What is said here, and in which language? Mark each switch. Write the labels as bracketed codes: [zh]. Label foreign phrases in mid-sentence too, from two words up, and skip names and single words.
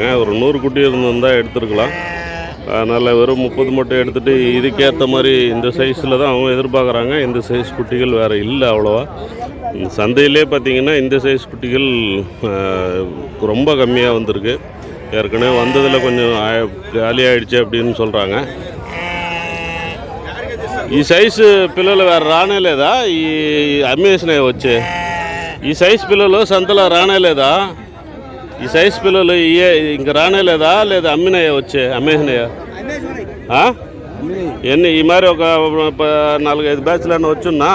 [ta] ஒரு 100 குட்டி இருந்திருந்தால் எடுத்துருக்கலாம். அதனால் வெறும் 30 மட்டும் எடுத்துகிட்டு இதுக்கேற்ற மாதிரி இந்த சைஸில் தான் அவங்க எதிர்பார்க்குறாங்க. இந்த சைஸ் குட்டிகள் வேறு இல்லை அவ்வளோவா. சந்தையிலே பார்த்திங்கன்னா இந்த சைஸ் குட்டிகள் ரொம்ப கம்மியாக வந்திருக்கு. ஏற்கனவே வந்ததில் கொஞ்சம் காலியாகிடுச்சு அப்படின்னு சொல்கிறாங்க. [te] ఈ సైజు పిల్లలు రానేలేదా? ఈ అమ్మేసినాయి వచ్చి ఈ సైజు పిల్లలు సంతలో రానేలేదా? ఈ సైజు పిల్లలు ఇంక రానేలేదా? లేదా అమ్మినాయా వచ్చి అమ్మేసినాయా? ఎన్ని ఈ మరి ఒక 4-5 బ్యాచ్లన్నా వచ్చున్నా.